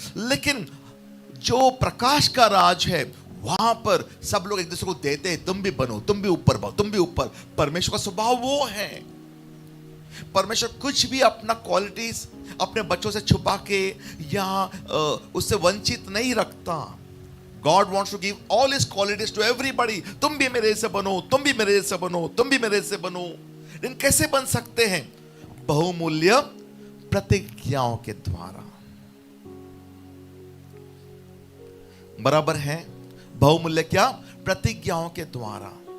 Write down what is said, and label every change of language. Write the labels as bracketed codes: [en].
[hi] लेकिन जो प्रकाश का राज है वहां पर सब लोग एक दूसरे को देते हैं, तुम भी बनो, तुम भी ऊपर बढ़ो, तुम भी ऊपर। परमेश्वर का स्वभाव वो है। परमेश्वर कुछ भी अपना क्वालिटीज अपने बच्चों से छुपा के या उससे वंचित नहीं रखता। [en] God wants to give all his qualities to everybody. [hi] तुम भी मेरे से बनो, तुम भी मेरे से बनो, तुम भी मेरे से बनो। लेकिन कैसे बन सकते हैं? बहुमूल्य प्रतिज्ञाओं के द्वारा। बराबर है? बहुमूल्य क्या? प्रतिज्ञाओं के द्वारा।